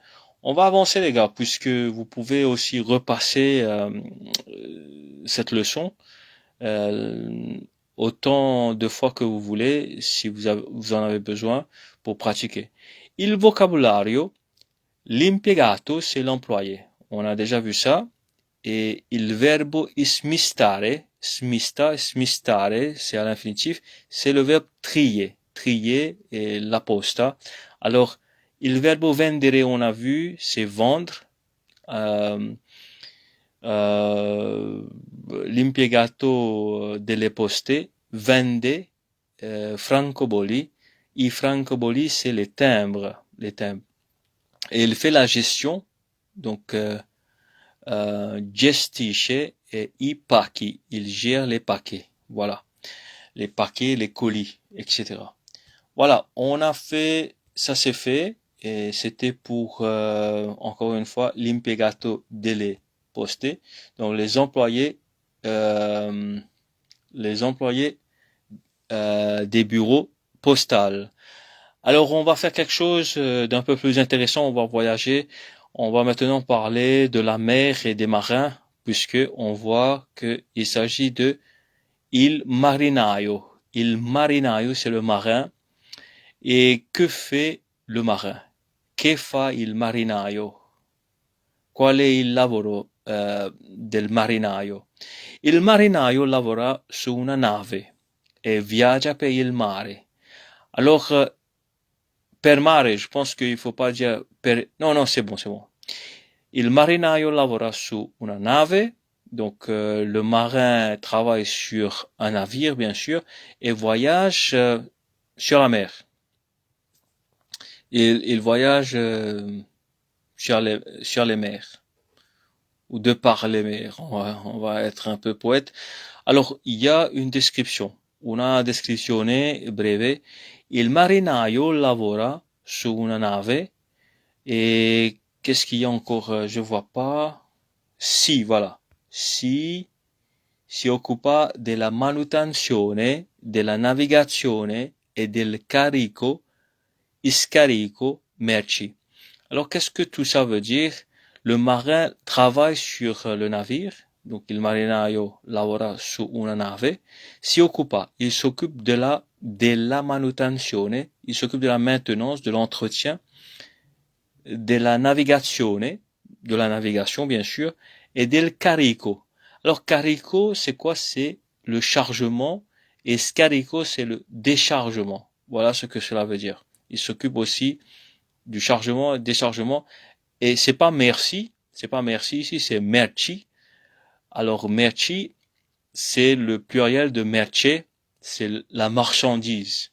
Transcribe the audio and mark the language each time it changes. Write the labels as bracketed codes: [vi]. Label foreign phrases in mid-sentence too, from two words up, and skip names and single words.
[fr] On va avancer les gars, puisque vous pouvez aussi repasser cette leçon autant de fois que vous voulez, si vous en avez besoin, pour pratiquer. [it] Il vocabulario, l'impiegato, [fr] c'est l'employé. On a déjà vu ça. Et [it] il verbo smistare, smistare, [fr] c'est à l'infinitif, c'est le verbe trier. Trier et [it] la posta. [fr] Alors, [it] il verbo vendere, [fr] on a vu, c'est vendre. [it] L'impiegato delle poste vende francobolli. I francobolli, [fr] c'est les timbres, les timbres. Et il fait la gestion, donc gestisce et [it] i pacchi, [fr] il gère les paquets, voilà, les paquets, les colis, etc. Voilà, on a fait, ça c'est fait, et c'était pour, encore une fois, [it] l'impiegato delle poste, [fr] donc les employés des bureaux postaux. Alors on va faire quelque chose d'un peu plus intéressant, on va voyager. On va maintenant parler de la mer et des marins, puisque on voit qu'il s'agit de [it] il marinaio. Il marinaio, [fr] c'est le marin. Et que fait le marin? [it] Che fa il marinaio? Qual è il lavoro del marinaio. Il marinaio lavora su una nave e viaggia per il mare. Alors, per mare, [fr] je pense qu'il faut pas dire per... Non, non, c'est bon, c'est bon. [it] Il marinaio lavora su una nave, [fr] donc le marin travaille sur un navire, bien sûr, et voyage sur la mer. Il voyage sur les mers, ou de par les mers, on va être un peu poète. Alors, il y a une description, [it] una descrizione breve. Il marinaio lavora su una nave, [fr] et qu'est-ce qu'il y a encore? Je vois pas. Si, voilà. [it] Si occupa della manutenzione, della navigazione e del carico, scarico merci. [fr] Alors, qu'est-ce que tout ça veut dire? Le marin travaille sur le navire, donc [it] il marinaio lavora su una nave, si occupa, [fr] il s'occupe [it] della manutenzione, [fr] il s'occupe de la maintenance, de l'entretien, [it] della navigazione, [fr] de la navigation bien sûr, et [it] del carico. [fr] Alors carico, c'est quoi? C'est le chargement, et scarico, c'est le déchargement. Voilà ce que cela veut dire. Il s'occupe aussi du chargement et déchargement. Et c'est pas merci ici, c'est merci. Alors merci, c'est le pluriel de merce, c'est la marchandise.